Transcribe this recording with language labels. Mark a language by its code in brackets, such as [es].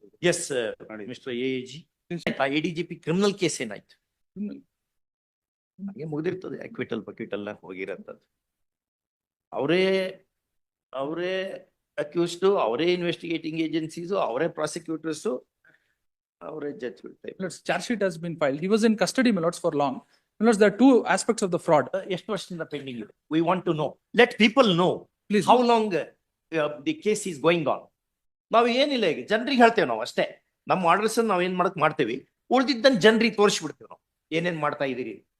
[kn] Yes mister AG, ADGP criminal case ಏನಾಯ್ತು? ಹಾಗೆ ಮುಗ್ದಿರ್ತದೆ, acquittal ಬಕ್ವಿಟಲ್ ಹೋಗಿರತ್ತದು. ಅವರೇ ಅಕ್ಯೂಸ್ಡ್, ಅವರೇ ಇನ್ವೆಸ್ಟಿಗೇಟಿಂಗ್ ಏಜೆನ್ಸೀಸ್, ಅವರೇ ಪ್ರಾಸಿಕ್ಯೂಟರ್ಸ್, ಅವರೇ judge. [en] Charge sheet has been filed. He was in custody, my lords, for long. My lords, there are two aspects of the fraud. [kn] ಎಷ್ಟು ವರ್ಷದಿಂದ pending ಇದೆ? [en] We want to know. Let people know. Please. How long the case is going on. [kn] ನಾವು ಏನಿಲ್ಲ, ಈಗ ಜನರಿಗೆ ಹೇಳ್ತೇವೆ ನಾವು ಅಷ್ಟೇ. ನಮ್ಮ ಆರ್ಡರ್ಸ್ ನಾವು ಏನ್ ಮಾಡ್ತೇವಿ, ಉಳಿದಿದ್ದನ್ನು ಜನರಿಗೆ ತೋರಿಸ್ಬಿಡ್ತೇವೆ ನಾವು ಏನೇನ್ ಮಾಡ್ತಾ ಇದೀರಿ.